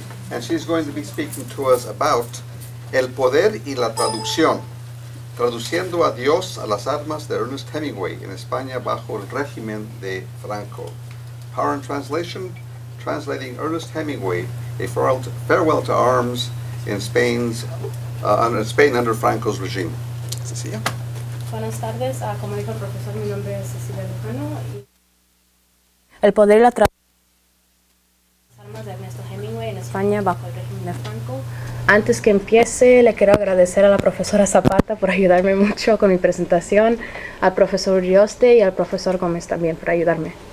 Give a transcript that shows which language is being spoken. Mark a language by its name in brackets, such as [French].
[English] And she's going to be speaking to us about El Poder y la Traducción, traduciendo a Dios a las armas de Ernest Hemingway en España bajo el régimen de Franco. Power and translation, translating Ernest Hemingway, a farewell to arms in Spain under Franco's regime. Cecilia. [Spanish] Buenas tardes, como dijo el profesor, mi nombre es Cecilia Lujano. El poder y la traducción. Las armas de Ernesto Hemingway en España bajo el régimen de Franco. Antes que empiece, le quiero agradecer a la profesora Zapata por ayudarme mucho con mi presentación, al profesor Rioste y al profesor Gómez también por ayudarme.